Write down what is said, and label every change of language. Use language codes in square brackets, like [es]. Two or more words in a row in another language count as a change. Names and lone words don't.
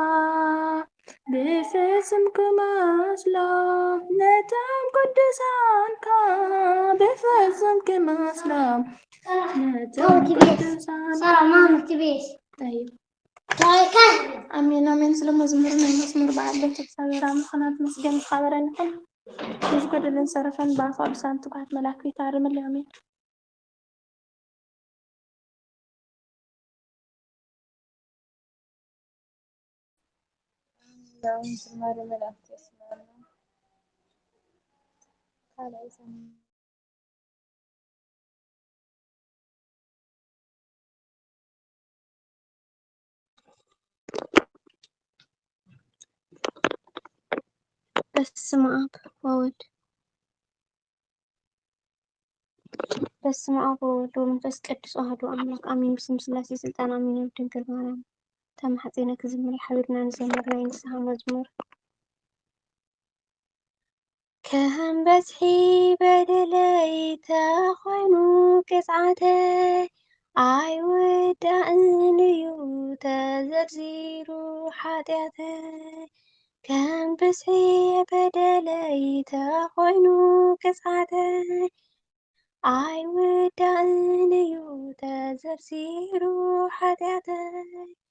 [ti] ብፍጹም ክመስሎም ነቶም ቅዱሳንካ ብፍጹም ክመስሎም ነቶም ቅዱሳንካ አሜን አሜን። ስለ መዝሙር ናይ መስሙር በዓል እግዚአብሔር አምላክናት መስገን ካበረን ይኹን ዝጎደለን ሰረፈን በአፋ ቅዱሳን ትጉሃት መላእክት ይታርምልኝ። አሜን። ዝማሬ መላእክት ይስማዕና ካልኣይ ዘመን [gez] በስመ አብ ወወልድ ወመንፈስ ቅዱስ አሐዱ አምላክ አሜን። [ti] ብስም ስላሴ ስልጣን አሜን። ድንግል ማርያም ተማሕፀነ ክዝምር ሓቢርና ንዘምር ናይ ንስሐ መዝሙር ከም በዝሒ በደለይ ተኾይኑ ቅፅዓተይ ኣይወዳእን እዩ ተዘርዚሩ ሓጢአተይ ከም በዝሒ በደለይ ተኾይኑ ቅፅዓተይ ኣይወዳእን እዩ ተዘርዚሩ ሓጢአተይ